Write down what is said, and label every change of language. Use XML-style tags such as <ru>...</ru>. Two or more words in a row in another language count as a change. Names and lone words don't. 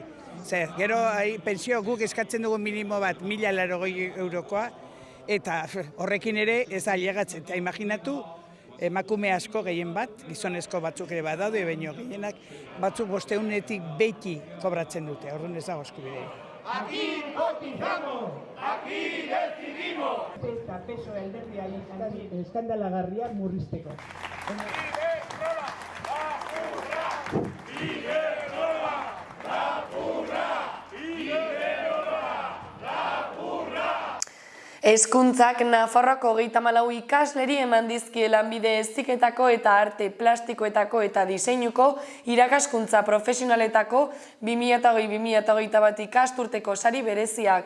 <eu>Gero pentsio guk eskatzen dugu minimo bat 1.080 eurokoa, eta horrekin ere ez da ailegatzen, eta imaginatu emakume asko gehien bat, gizonezko batzuk ere badaude, baino gehienak batzuk 500etik beti kobratzen dute, orduan ez dago eskubiderik.</eu> <es>Aquí cotizamos, aquí decidimos.</es> <eu>Eta peso alderdiari eskandalagarria murrizteko. Hezkuntzak Nafarroako 34 ikasleri eman dizkie lanbide heziketako eta arte plastikoetako eta diseinuko irakaskuntza profesionaletako 2020-2021 ikasturteko sari bereziak.</eu>